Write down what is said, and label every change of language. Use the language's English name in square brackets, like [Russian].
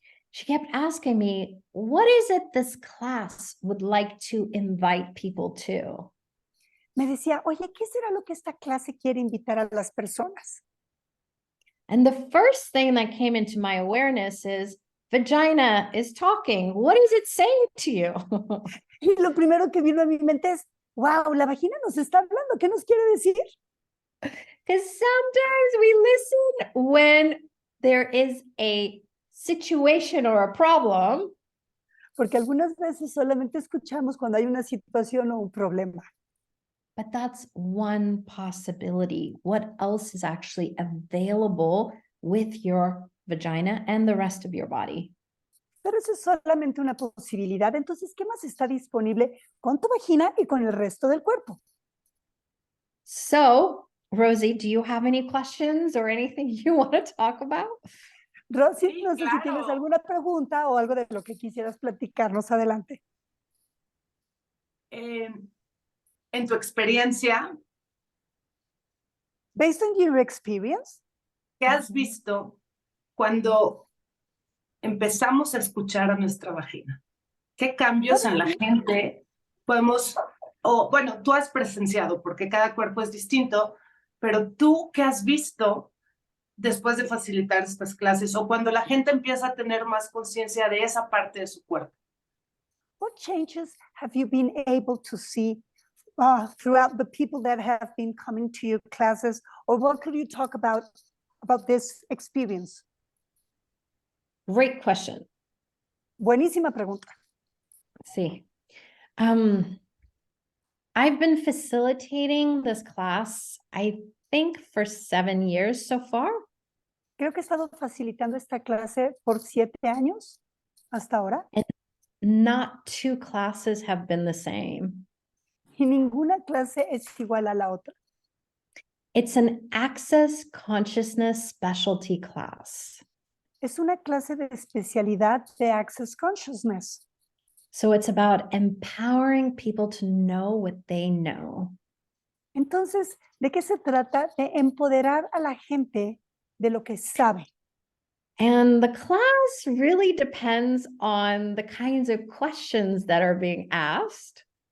[English] she kept asking me, what is it this class would like to invite people to? [Spanish] Me decía, oye, ¿qué será lo que esta clase quiere invitar a las personas? [English] And the first thing that came into my awareness is vagina is talking. What is it saying to you? [Spanish] Y lo primero que vino a mi mente es, wow, la vagina nos está hablando, ¿qué nos quiere decir? [English] Because sometimes we listen when there is a situation or a problem. [Spanish] Porque algunas veces solamente escuchamos cuando hay una situación o un problema. [English] But that's one possibility. What else is actually available with your vagina and the rest of your body? [Spanish] Pero eso es solamente una posibilidad. Entonces, ¿qué más está disponible con tu vagina y con el resto del cuerpo? [English] So, Rosie, do you have any questions or anything you want to talk about? [Spanish] Rosy, Sí, no sé si tienes claro. alguna pregunta o algo de lo que quisieras platicarnos. Adelante. En tu experiencia, [English] Based on your experience, [Spanish] ¿qué has visto cuando empezamos a escuchar a nuestra vagina? ¿Qué cambios en la gente podemos, o bueno, tú has presenciado, porque cada cuerpo es distinto, pero tú, ¿qué has visto después de facilitar estas clases o cuando la gente empieza a tener más conciencia de esa parte de su cuerpo? [English] what changes have you been able to see throughout the people that have been coming to your classes, or what could you talk about this experience? Great question. [Spanish] Buenísima pregunta. Sí. [English] I've been facilitating this class, I think, for 7 years so far. [Spanish] Creo que he estado facilitando esta clase por 7 años hasta ahora. [English] Not two classes have been the same. [Spanish] y ninguna clase es igual a la otra. [English] It's an access consciousness specialty class. [Spanish] Es una clase de especialidad de Access Consciousness. [English] So it's about empowering people to know what they know. [Spanish] Entonces, ¿de qué se trata? De empoderar a la gente de lo que sabe. [English] And the class really depends on the kinds of questions that are being asked.